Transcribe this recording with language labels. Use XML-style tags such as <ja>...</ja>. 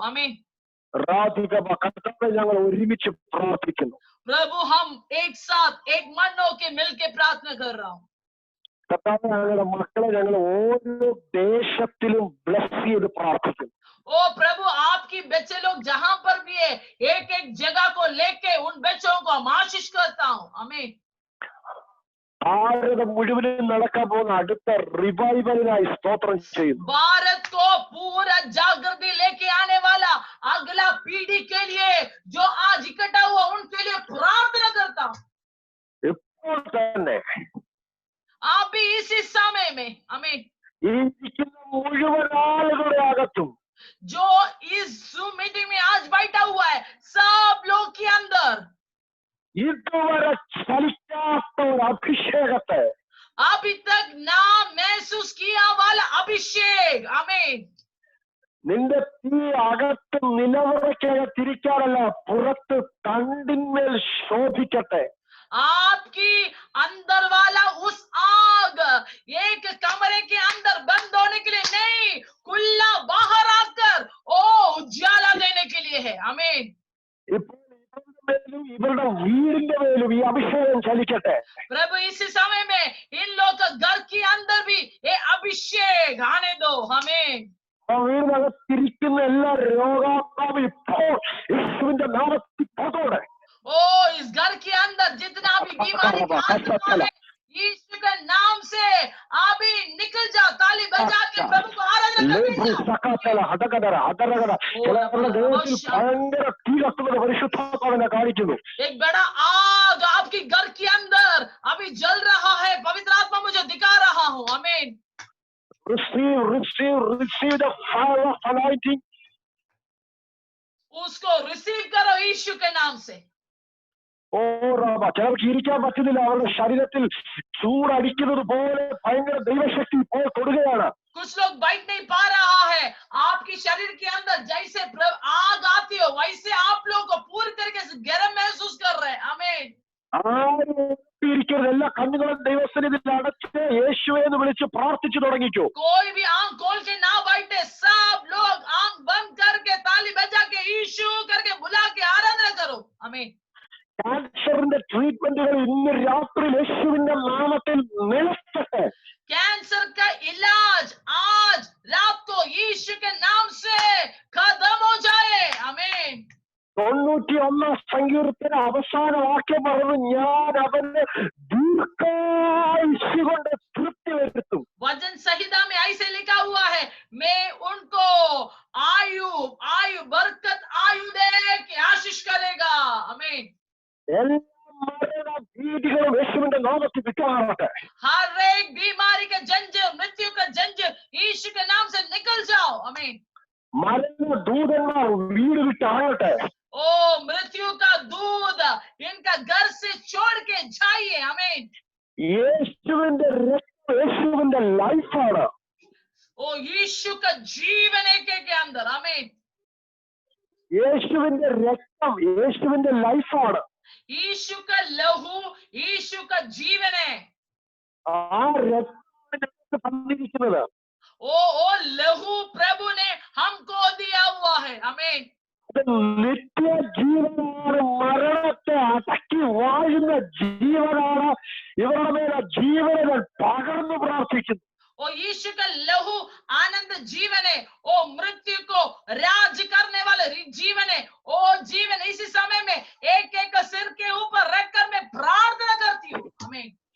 <hi>आमीन।</hi> <ml>കർത്താവേ, ഞങ്ങൾ ഒരുമിച്ച് പ്രാർത്ഥിക്കുന്നു.</ml> <hi>प्रभु हम एक साथ एक मन होके मिलके प्रार्थना कर रहा हूँ।</hi> <ml>കർത്താവേ, ഞങ്ങളുടെ മക്കളെ ഞങ്ങൾ ഓരോ ദേശത്തിലും ബ്ലസ് ചെയ്ത് പ്രാർത്ഥിക്കുന്നു.</ml> <hi>ओ प्रभु, आपकी बच्चे लोग जहां पर भी है, एक एक जगह को लेके उन बच्चों को हम आशीष करता हूँ। आमीन।</hi> <ml>ഭാരതം മുഴുവനും നടക്കാൻ പോകുന്ന അടുത്ത റിവൈവലിനായി സ്തോത്രം ചെയ്യുന്നു.</ml> <hi>भारत को पूरा जागृति लेके आने वाला अगला पीढ़ी के लिए जो आज इकट्ठा हुआ उनके लिए प्रार्थना करता हूँ।</hi> <ml>ഇപ്പോൾ തന്നെ</ml> <hi>आप भी इसी समय में। आमीन।</hi> <ml>ഈ ഇരിക്കുന്ന മുഴുവൻ ആളുകളുടെ അകത്തും</ml> <hi>जो इस Zoom मीटिंग में आज बैठा हुआ है, सब लोग के अंदर</hi> <ml>ഇതുവരെ ചലിക്കാത്ത ഒരു അഭിഷേകത്തെ</ml> <hi>अभी तक ना महसूस किया वाला अभिषेक। आमीन।</hi> <ml>നിന്റെ തീ അകത്ത് നിലവറയ്ക്കകത്തിരിക്കാനല്ല, പുറത്ത് തണ്ടിന്മേൽ ശോഭിക്കട്ടെ.</ml> <hi>आपकी अंदर वाला उस आग एक कमरे के अंदर बंद होने के लिए नहीं, खुला बाहर आकर ओ उजाला देने के लिए है। आमीन।</hi> <ml>ഇപ്പോൾ ഇവരുടെ മേലും ഇവരുടെ വീടിന്റെ മേലും ഈ അഭിഷേകം ചലിക്കട്ടെ.</ml> <hi>प्रभु इसी समय में इन लोग का घर के अंदर भी ये अभिषेक आने दो। आमीन।</hi> <ml>ആ വീടിനകത്തിരിക്കുന്ന എല്ലാ രോഗാത്മാവും ഇപ്പോൾ യേശുവിന്റെ നാമത്തിൽ പോകട്ടെ.</ml> <hi>ओ इस घर के अंदर जितना भी बीमारी का आत्मा है, यीशु के नाम से अभी निकल जाओ। ताली बजा के प्रभु को आराधना करो।</hi> <ml>സകല ഹതകടര ഹതരകട ചിലരുടെ ദേഹത്തിൽ ഭയങ്കര തീ കത്തുന്നത് പരിശുദ്ധാത്മാവിനെ കാണിക്കുന്നു.</ml> <hi>एक बड़ा आग आपके घर के अंदर अभी जल रहा है, पवित्र आत्मा मुझे दिखा रहा हूँ। आमीन।</hi> <en>receive the fire of anointing.</en> <hi>उसको रिसीव करो यीशु के नाम से।</hi> <ml>ഓ റബ്ബ, ചിലർക്ക് ഇരിക്കാൻ പറ്റുന്നില്ല, അവരുടെ ശരീരത്തിൽ ചൂടടിക്കുന്നത് പോലെ ഭയങ്കര ദൈവശക്തി ഇപ്പോൾ തൊടുകയാണ്.</ml> <hi>कुछ लोग बैठ नहीं पा रहा है, आपकी शरीर के अंदर जैसे आग आती हो वैसे आप लोगों को पूरी तरीके से गर्म महसूस कर रहे हैं। आमीन।</hi> <ml>ആരും ഇരിക്കരുത്, എല്ലാ കണ്ണുകളും ദൈവസന്നിധിയിൽ അടച്ച് യേശുവേ എന്ന് വിളിച്ച് പ്രാർത്ഥിച്ചു തുടങ്ങിക്കോ.</ml> <hi>कोई भी आंख खोल के ना बैठे, सब लोग आंख बंद करके ताली बजा के यीशु करके बुला के आराधना करो। आमीन।</hi> <ml>ക്യാൻസറിന്റെ ട്രീറ്റ്മെന്റുകൾ ഇന്ന് രാത്രി യേശുവിന്റെ നാമത്തിൽ നിലച്ചട്ടെ.</ml> <hi>कैंसर का इलाज आज रात को यीशु के नाम से खत्म हो जाए। आमीन।</hi> <ml>91 സങ്കീർത്തന അവസാന വാക്യം പറഞ്ഞു, ഞാൻ അവന് ദീർഘായുസ്സ് കൊണ്ട് തൃപ്തി വരുത്തും.</ml> <hi>वचन संहिता में ऐसे लिखा हुआ है, मैं उनको आयु आयु बरकत आयु दे के आशीष करेगा। आमीन।</hi> <ml>എല്ലാ മരണ ഭീതികളും യേശുവിന്റെ നാമത്തിൽ വിട്ടുമാറട്ടെ.</ml> <hi>हर एक बीमारी का जंजीर, मृत्यु का जंजीर यीशु के नाम से निकल जाओ। आमीन।</hi> <ml>മരണ ദൂതന്മാർ വീട് വിട്ടാകട്ടെ.</ml> <hi>ओ मृत्यु का दूध इनका घर से छोड़ के जाइए। आमीन।</hi> <ml>യേശുവിന്റെ രക്തം യേശുവിന്റെ ലൈഫാണ്.</ml> <hi>ओ यीशु का जीवन एक के अंदर। आमीन।</hi> <ml>യേശുവിന്റെ രക്തം യേശുവിന്റെ ലൈഫാണ്.</ml> <hi>यीशु का लहू यीशु का जीवन है।</hi> <ml>ആ രക്തം തന്നിരിക്കുന്നത്</ml> <hi>ओ लहू प्रभु ने हमको दिया हुआ है। आमीन।</hi> <ml>നിത്യജീവനാണ്, മരണത്തെ അടക്കി വാഴുന്ന ജീവനാണ്. ഇവരുടെ മേലെ ജീവനുകൾ പകർന്നു പ്രാർത്ഥിക്കുന്നു.</ml> <hi>ओ यीशु का लहू आनंद जीवन है, ओ मृत्यु को राज करने वाला जीवन है। ओ जीवन इसी समय में एक एक सिर के ऊपर रखकर मैं प्रार्थना करती हूँ। आमीन।</hi>